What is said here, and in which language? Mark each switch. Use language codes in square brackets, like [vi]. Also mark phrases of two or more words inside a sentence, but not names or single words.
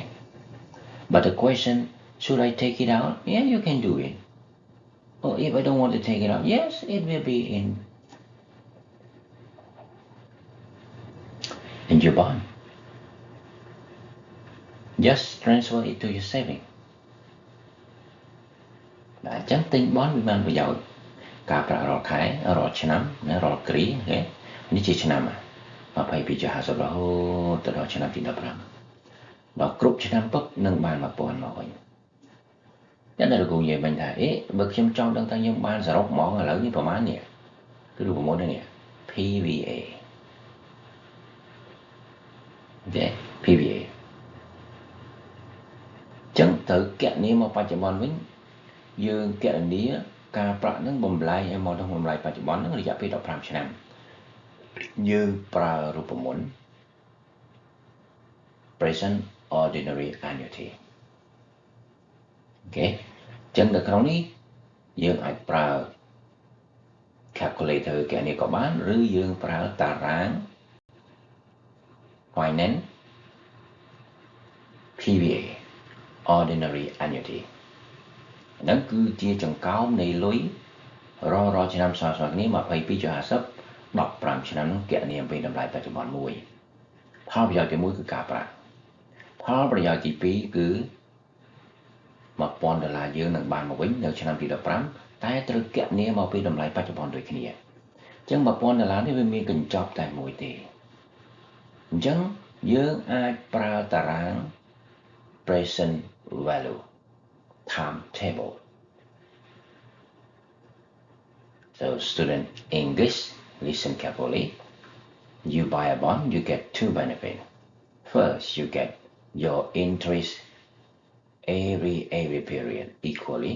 [en] But the question, should I take it out? Yeah, you can do it. Or if I don't want to take it out, yes, it will be in your bond. Just transfer it to your saving. [km] អញ្ចឹងទិញបនវាបានប្រយោជន៍ការប្រាក់រាល់ខែរាល់ឆ្នាំណារាល់គ្រាអូខេនេះជាឆ្នាំ22.50រហូតទៅដល់ឆ្នាំទី15ដល់គ្រប់ឆ្នាំពឹកនឹងបាន1000មកវិញតែនៅលោកគ្រូនិយាយវិញថាបើខ្ញុំចង់ដឹងថាខ្ញុំបានសរុបហ្មងឥឡូវនេះប្រហែលនេះគឺរូបមន្តនេះ PVA អូខេ PVA អញ្ចឹងត្រូវគណនាមកបច្ចុប្បន្នវិញយើងគណនាការប្រាក់នឹងបំលែងឲ្យមកដល់បំលែងបច្ចុប្បន្ននឹងរយៈពេល15ឆ្នាំយើងប្រើរូបមន្ត [en] present ordinary annuity [km] អូខេអញ្ចឹងនៅក្នុងនេះយើងអាចប្រើ calculator គណនាក៏បានឬយើងប្រើតារាង [en] finance PVA ordinary annuity [km] ហ្នឹងគឺជាចង្កោមនៃលុយរាល់ឆ្នាំស្មើៗគ្នា 22.50 15ឆ្នាំហ្នឹងគណនាអំពីតម្លៃបច្ចុប្បន្នមួយផលប្រយោជន៍ទី1គឺការប្រាក់ផលប្រយោជន៍ទី2គឺ $1000យើងនឹងបានមកវិញនៅឆ្នាំទី15តែត្រូវគណនាមកពីតម្លៃបច្ចុប្បន្នដូចគ្នាអញ្ចឹង$1000នេះវាមានកញ្ចប់តែមួយទេអញ្ចឹងយើងអាចប្រើតារាង [en] present value timetable. So student English, listen carefully. You buy a bond, you get two benefits. First, you get your interest every period equally.